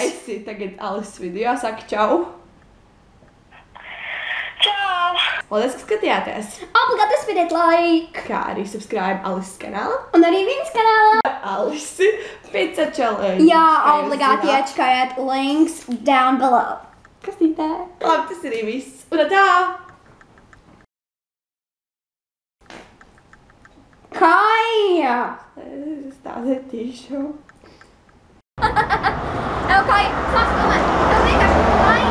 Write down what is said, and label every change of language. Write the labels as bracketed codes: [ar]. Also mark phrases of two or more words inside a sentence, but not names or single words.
[lv] esi tagad Alises video, saki čau. Čau. Paldies, ka skatījāties. Obligāti uzspiediet like. Kā arī subscribe Alises kanālam. Un arī viņas kanālā. Alisi Pizza Challenge. Jā, kā jūs obligāti zināt. iečakājiet links [en] down below. [lv] Kastītē. Labi, tas arī viss. Un tā! Kāja! Es tā netīšu. Evo, Kāja, sāc filmēt. Tev vienkārši kāja.